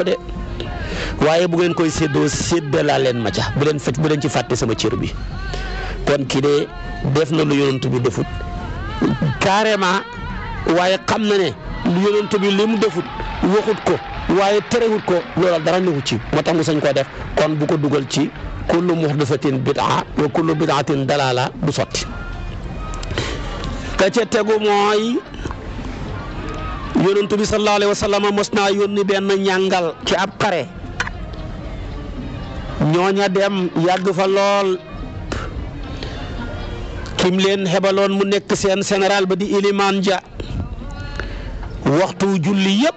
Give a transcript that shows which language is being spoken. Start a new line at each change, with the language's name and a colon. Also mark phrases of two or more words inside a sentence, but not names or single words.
Wolof: de waaye bu ngeen koy séddalaa leen ma ca bu leen ci fàtte sama cër bi kon kii de def na lu yonent bi defut carrément waaye xam na ne lu yonent bi li mu defut waxut ko waaye terewut ko loola dara newu ci moo tax mu sañ koo def kon bu ko dugal ci
Arabic: كل محدثة بدعة وكل بدعة ضلالة
Wolof: du sotti ka ca tegu mooy yonent bi
Arabic: صلى الله عليه وسلم
Wolof: mos naa yónni benn ñàngal ci ab xare ñooña dem yàgg fa lool kim leen xebaloon mu nekk seen général ba di ilimaan ja waxtu julli yëpp